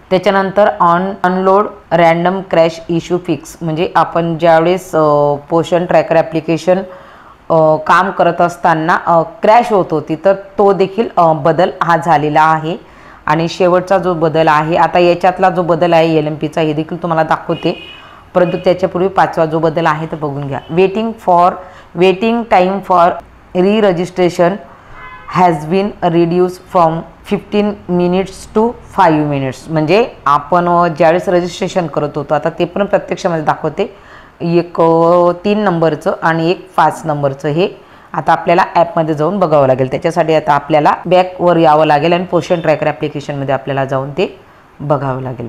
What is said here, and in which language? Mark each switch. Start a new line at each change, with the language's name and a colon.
Marathi: त्याच्यानंतर unload random crash issue fix, म्हणजे आपण ज्यावेळेस पोषण ट्रॅकर ॲप्लिकेशन काम करत असताना क्रॅश होत होती तर तो देखील बदल हा झालेला आहे। आणि शेवटचा जो बदल आहे, आता याच्यातला जो बदल आहे LMPचा हे देखील तुम्हाला दाखवते, परंतु त्याच्यापूर्वी 5वा जो बदल आहे तो बघून घ्या।
English: Waiting time for registration has been reduce from 15 minutes to 5 minutes.
Marathi: म्हणजे आपण ज्यावेळेस रजिस्ट्रेशन करत होतो, आता ते पण प्रत्यक्षामध्ये दाखवते, एक 3 नंबरचं आणि एक 5 नंबरचं हे आता आपल्याला ॲपमध्ये जाऊन बघावं लागेल। त्याच्यासाठी आता आपल्याला बॅकवर यावं लागेल आणि पोषण ट्रॅकर ॲप्लिकेशनमध्ये आपल्याला जाऊन ते बघावं लागेल।